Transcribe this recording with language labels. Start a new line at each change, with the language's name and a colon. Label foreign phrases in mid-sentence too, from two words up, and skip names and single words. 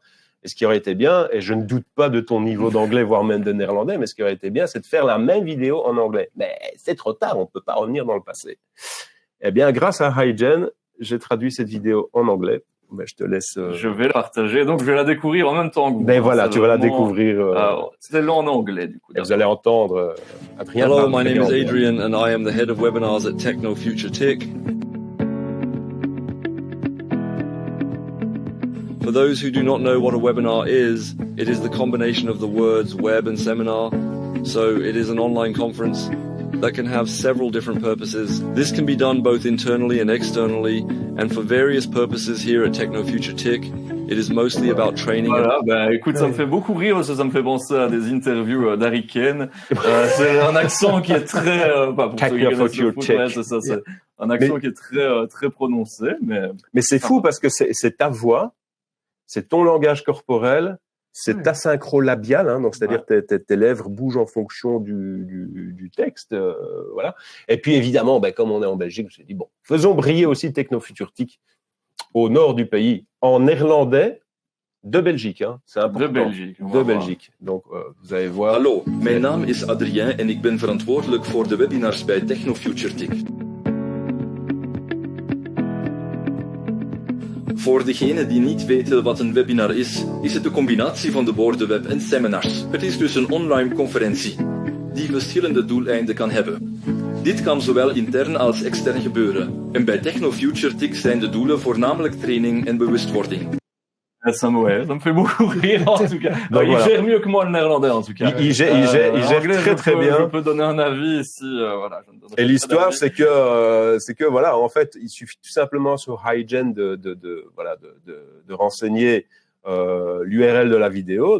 French: Et ce qui aurait été bien, et je ne doute pas de ton niveau d'anglais, voire même de néerlandais, mais ce qui aurait été bien, c'est de faire la même vidéo en anglais. Mais c'est trop tard, on ne peut pas revenir dans le passé. Eh bien, grâce à HiGen, j'ai traduit cette vidéo en anglais. Mais je te laisse... Je vais la partager, donc je vais la découvrir en même temps que vous. Ben voilà, tu vas la découvrir... c'est en anglais, du coup. Vous allez entendre Adrien.
English: Hello, my name is Adrian and I am the head of webinars at Technofuturtique. For those who do not know what a webinar is, it is the combination of the words web and seminar. So it is an online conference that can have several different purposes. This can be done both internally and externally, and for various purposes here at Technofuturtique, it is mostly about training.
French: Voilà, écoute, ça me fait beaucoup rire, ça me fait penser à des interviews d'Harry Kane. C'est un accent qui est très... c'est un accent qui est très prononcé, mais c'est fou parce que c'est ta voix, c'est ton langage corporel, c'est ta synchro labiale, hein, donc c'est-à-dire tes lèvres bougent en fonction du texte, voilà. Et puis évidemment, comme on est en Belgique, je me suis dit bon, faisons briller aussi Technofuturtique au nord du pays, en néerlandais de Belgique, hein, c'est important. De Belgique. Donc vous allez voir.
Dutch: Hallo, mijn naam is Adrien en ik ben verantwoordelijk voor de webinars bij Technofuturtique. Voor degenen die niet weten wat een webinar is het de combinatie van de woorden web en seminars. Het is dus een online conferentie die verschillende doeleinden kan hebben. Dit kan zowel intern als extern gebeuren. En bij TechnoFuture-TIC zijn de doelen voornamelijk training en bewustwording.
French: Ça me fait beaucoup rire en tout cas. Donc, Il voilà. gère mieux que moi le néerlandais en tout cas. Il gère Anglais, très je bien. peux donner un avis ici. Voilà, je ne donnerai Et pas l'histoire, d'avis. c'est que voilà, en fait, il suffit tout simplement sur HiGen de renseigner l'URL de la vidéo.